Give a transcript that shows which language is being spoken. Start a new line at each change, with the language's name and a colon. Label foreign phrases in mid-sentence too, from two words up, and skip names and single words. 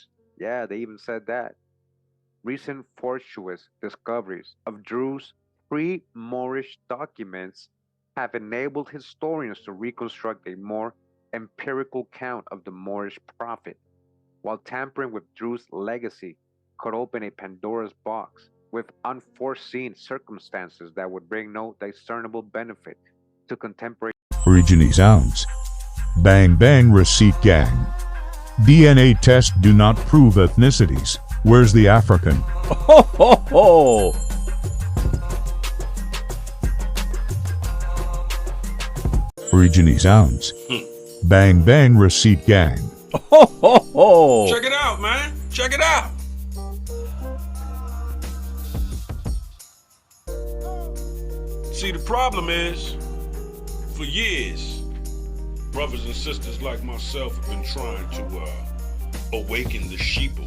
English: Yeah, they even said that. Recent fortuitous discoveries of Drew's pre-Moorish documents have enabled historians to reconstruct a more empirical count of the Moorish prophet, while tampering with Drew's legacy could open a Pandora's box with unforeseen circumstances that would bring no discernible benefit to contemporary OriginieSounds. Bang Bang Receipt Gang. DNA tests do not prove ethnicities. Where's the African? Ho ho ho! OriginieSounds. Bang Bang Receipt Gang. Ho ho ho! Check it out, man. Check it out. See, the problem is, for years, brothers and sisters like myself have been trying to awaken the sheeple.